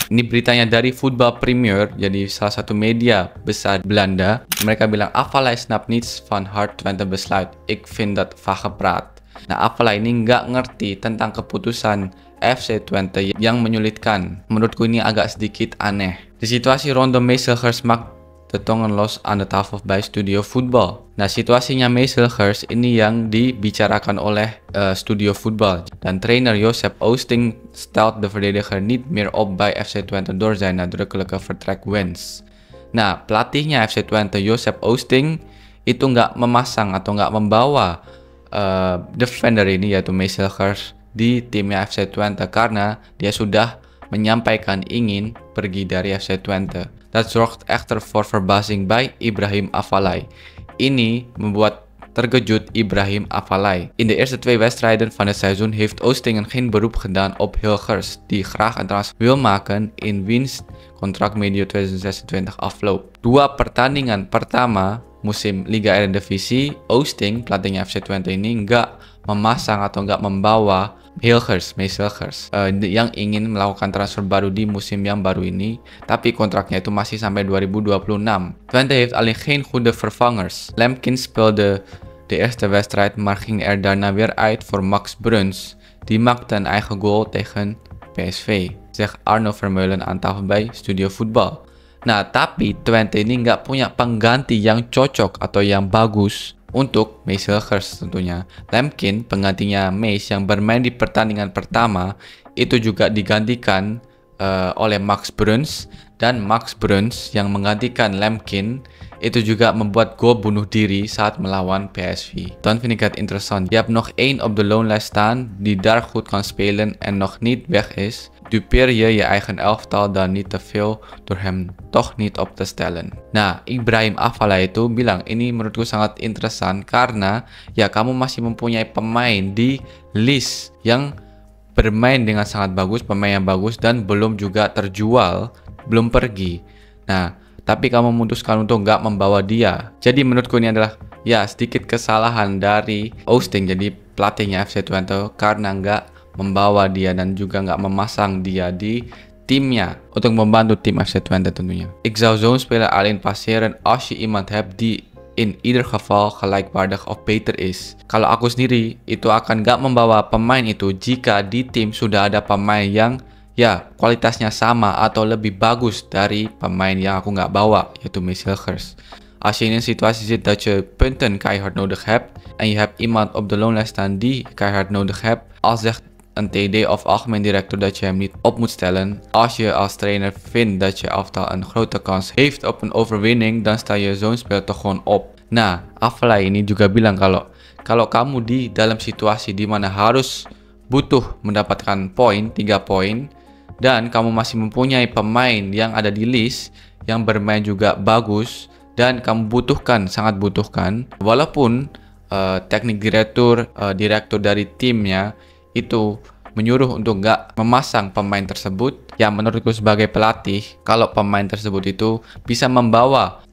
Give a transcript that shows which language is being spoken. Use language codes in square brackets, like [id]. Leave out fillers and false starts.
[id] Ini beritanya dari Football Premier, jadi salah satu media besar Belanda. Mereka bilang [nl] Afellay snapt niets van hart Twente besluit. Ik vind dat vagepraat. [id] Nah, Afellay ini nggak ngerti tentang keputusan FC Twente yang menyulitkan. Menurutku ini agak sedikit aneh. [nl] Di situasi ronde Mace Hilgers maakt de tongen los aan de tafel bij Studio Voetbal. [id] Nah, situasinya Mace Hilgers ini yang dibicarakan oleh Studio Voetbal. [nl] Dan trainer Josep Oosting stelt de verdediger niet meer op bij FC Twente door zijn nadrukkelijke vertrekwens. [id] Nah, pelatihnya FC Twente Josep Oosting itu nggak memasang atau nggak membawa defender ini yaitu Mace Hilgers di timnya FC Twente karena dia sudah menyampaikan ingin pergi dari FC Twente. [nl] Dat zorgt echter voor verbazing bij Ibrahim Afellay. [id] Ini membuat terkejut Ibrahim Afellay. [nl] In de eerste 2 wedstrijden van het seizoen heeft Oostingen geen beroep gedaan op Hilgers, die graag een transfer wil maken in wiens contract medio 2026 afloopt. [id] 2 pertandingan pertama musim Liga Eredivisie, Oosting, pelatihnya FC Twente ini nggak memasang atau nggak membawa Mace Hilgers yang ingin melakukan transfer baru di musim yang baru ini, tapi kontraknya itu masih sampai 2026. [nl] Twente heeft alleen geen goede vervangers. Lemkins speelde de eerste wedstrijd, maar ging er daarna weer uit voor Max Bruns. Die maakte een eigen goal tegen PSV, zegt Arno Vermeulen aan tafel bij Studio Voetbal. [id] Nah, tapi Twente ini nggak punya pengganti yang cocok atau yang bagus untuk Mace Hilgers tentunya. Lemkin, penggantinya Mace yang bermain di pertandingan pertama, itu juga digantikan oleh Max Bruns. dan Max Bruns yang menggantikan Lemkin itu juga membuat gol bunuh diri saat melawan PSV. [nl] Dan vind ik het interessant. Je hebt nog één op de loonlijst staan die daar goed kan spelen en nog niet weg is. Dupeer je eigen elftal dan niet te veel door hem toch niet op te stellen. [id] Nah, Ibrahim Afellay itu bilang ini menurutku sangat interesan karena ya kamu masih mempunyai pemain di list yang bermain dengan sangat bagus, pemain yang bagus dan belum juga terjual, belum pergi. Nah, tapi kamu memutuskan untuk nggak membawa dia. Jadi menurutku ini adalah ya sedikit kesalahan dari Oosting, jadi pelatihnya FC Twente, karena nggak membawa dia dan juga nggak memasang dia di timnya untuk membantu tim FC Twente tentunya. [nl] Ik zou zo'n speler alleen passeren als je iemand hebt die in ieder geval gelijkwaardig of beter is. [id] Kalau aku sendiri itu akan nggak membawa pemain itu jika di tim sudah ada pemain yang ya kualitasnya sama atau lebih bagus dari pemain yang aku nggak bawa, yaitu Mees Hilgers. [nl] Als je in een situatie zit dat je punten keihard nodig hebt en je hebt iemand op de loonlijst staan die keihard nodig hebt, al zegt een TD of algemeen directeur dat je hem niet op moet stellen. Als je als trainer vindt dat je elftal een grote kans heeft op een overwinning, dan sta je zo'n speler toch gewoon op. [id] Nah, Afellay ini juga bilang kalau kamu di dalam situasi di mana harus butuh mendapatkan poin, 3 poin, dan kamu masih mempunyai pemain yang ada di list yang bermain juga bagus dan kamu sangat butuhkan, walaupun teknik direktur dari timnya itu menyuruh untuk nggak memasang pemain tersebut, ya menurutku sebagai pelatih, kalau pemain tersebut itu bisa membawa.